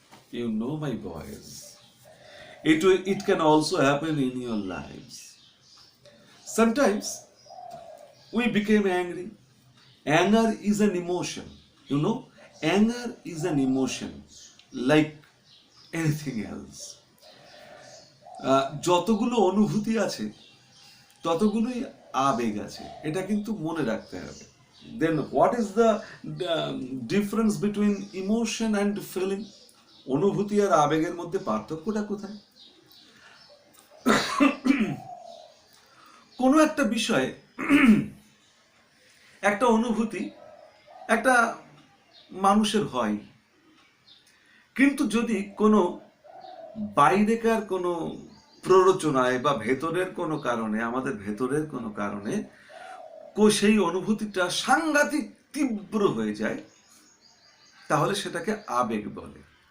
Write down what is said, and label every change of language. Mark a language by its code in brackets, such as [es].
[en] You know, my boys, it can also happen in your lives. Sometimes we became angry. Anger is an emotion. You know, anger is an emotion like anything else. [bn] যতগুলো অনুভূতি আছে ততগুলোই আবেগ আছে, এটা কিন্তু মনে রাখতে হবে। [en] Then what is the difference between emotion and feeling? [bn] অনুভূতি আর আবেগের মধ্যে পার্থক্যটা কোথায়? কোনো একটা বিষয়ে একটা অনুভূতি একটা মানুষের হয়, কিন্তু যদি কোনো বাইরেকার কোনো প্ররোচনায় বা ভেতরের কোনো কারণে, আমাদের ভেতরের কোনো কারণে সেই অনুভূতিটা সাংঘাতিক তীব্র হয়ে যায়, তাহলে সেটাকে আবেগ বলে।